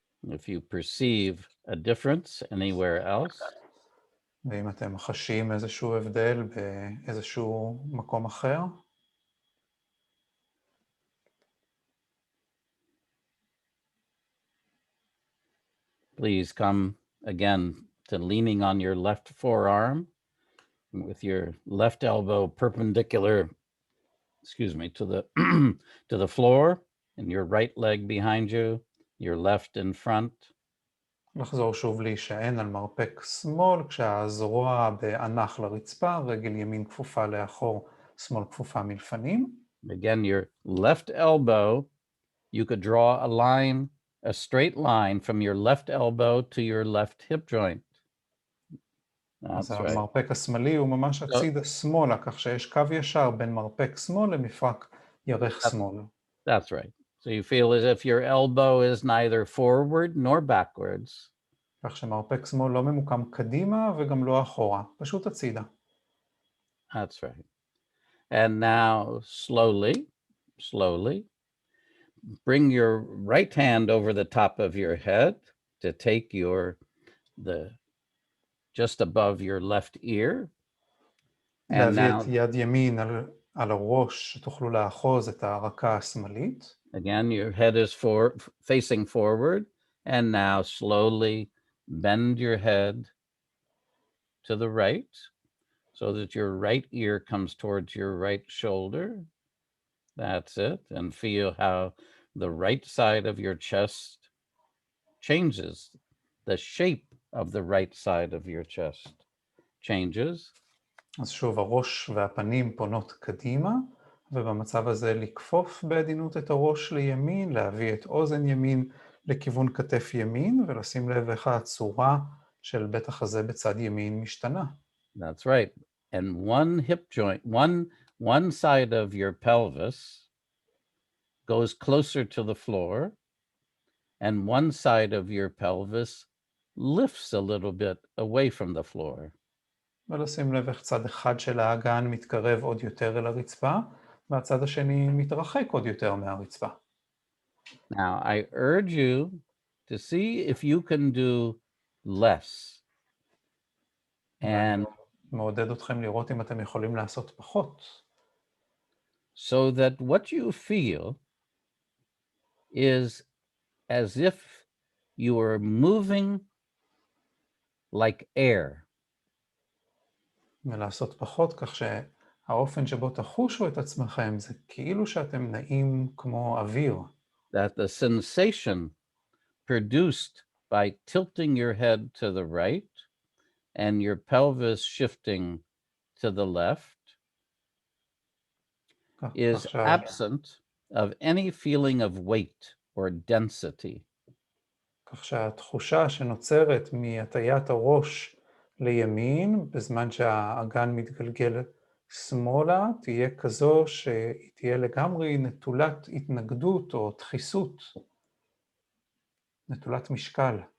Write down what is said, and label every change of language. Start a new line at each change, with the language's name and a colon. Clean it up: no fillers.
English: If you perceive a difference anywhere else,
Hebrew: ואם אתם חשים איזשהו הבדל באיזשהו מקום אחר,
English: please come again to leaning on your left forearm with your left elbow perpendicular, to the to the floor, and your right leg behind you, your left in front.
Hebrew: לחזור שוב להישען על מרפק שמאל, כשהזרוע בענך לרצפה, רגל ימין כפופה לאחור, שמאל כפופה מלפנים.
English: Again, your left elbow, you could draw a straight line from your left elbow to your left hip joint.
Hebrew: אז
English: That's right.
Hebrew: המרפק השמאלי הוא ממש הציד השמאלה, כך שיש קו ישר בין מרפק שמאל למפרק ירך שמאל.
English: That's right. So you feel as if your elbow is neither forward nor backwards.
Hebrew: כך שמרפק שמאל לא ממוקם קדימה וגם לא אחורה, פשוט הצידה.
English: That's right. And now slowly, bring your right hand over the top of your head to take just above your left ear. And now,
Hebrew: את יד ימין על הראש, שתוכלו לאחוז את הרקה השמאלית.
English: again, your head is facing forward. And now slowly bend your head to the right so that your right ear comes towards your right shoulder. That's it. And feel how the right side of your chest changes. The shape of the right side of your chest changes.
Hebrew: אז שוב, הראש והפנים פונות קדימה, ובמצב הזה לכפוף בעדינות את הראש לימין, להביא את אוזן ימין לכיוון כתף ימין, ולשים לב איך הצורה של בית החזה בצד ימין משתנה.
English: That's right. And one hip joint, one side of your pelvis goes closer to the floor, and one side of your pelvis lifts a little bit away from the floor.
Hebrew: ולשים לב איך צד אחד של האגן מתקרב עוד יותר אל הרצפה, והצד השני מתרחק עוד יותר מהרצפה.
English: Now, I urge you to see if you can do less. And
Hebrew: מעודד אתכם לראות אם אתם יכולים לעשות פחות.
English: so that what you feel is as if you are moving like air.
Hebrew: ולעשות פחות, כך שהאופן שבו תחושו את עצמכם זה כאילו שאתם נעים כמו אוויר.
English: That the sensation produced by tilting your head to the right and your pelvis shifting to the left is absent of any feeling of weight or density.
Hebrew: כך שהתחושה שנוצרת מהטיית הראש לימין, בזמן שהאגן מתגלגל שמאלה, תהיה כזו שהיא תהיה לגמרי נטולת התנגדות או דחיסות, נטולת משקל.